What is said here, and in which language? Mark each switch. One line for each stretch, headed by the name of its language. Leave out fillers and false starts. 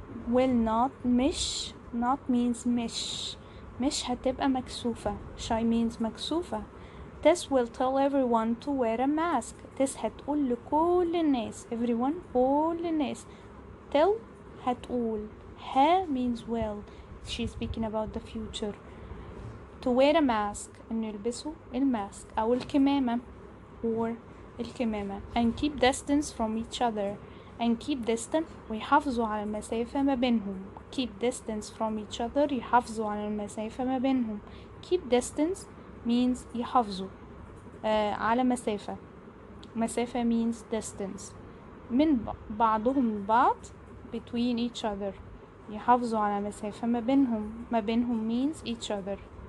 English: Will not not means
Arabic: مش هتبقى مكسوفة.
English: Shy means مكسوفة. Tess will tell everyone to wear a mask.
Arabic: Tess هتقول لكل الناس. Everyone, كل الناس.
English: Tell هتقول. means will. She's speaking about the future. To wear a mask,
Arabic: إنه يلبسوا الماسك أو الكمامة
English: or
Arabic: الكمامة.
English: And keep distance from each other. And keep distance
Arabic: ويحافظوا على المسافة ما بينهم.
English: Keep distance from each other
Arabic: يحافظوا على المسافة ما بينهم.
English: Keep distance means
Arabic: يحافظوا على مسافة. مسافة
English: means distance.
Arabic: من بعضهم البعض
English: between each other.
Arabic: يحافظوا على مسافة ما بينهم
English: means each other.